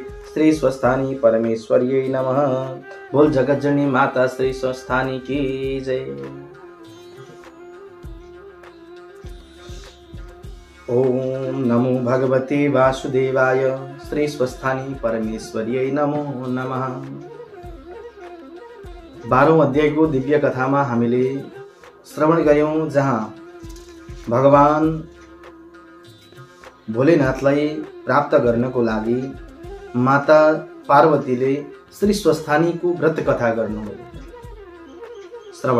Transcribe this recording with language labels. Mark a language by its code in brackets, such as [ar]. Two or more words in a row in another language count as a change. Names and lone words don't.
[sa] श्री स्वस्थानी परमेश्वर्यै नमः। [hi] बोल जगज्जननी माता श्री स्वस्थानी की जय। [sa] ओम नमो भगवते वासुदेवाय श्री स्वस्थानी परमेश्वर्यै नमो नमः। [ne] 12औं अध्यायको दिव्य कथामा हामीले श्रवण गर्यौं, जहाँ भगवान भोलेनाथलाई प्राप्त गर्नको लागि माता पार्वतीले श्री स्वस्थानीको व्रत कथा गर्नुभयो, श्रवण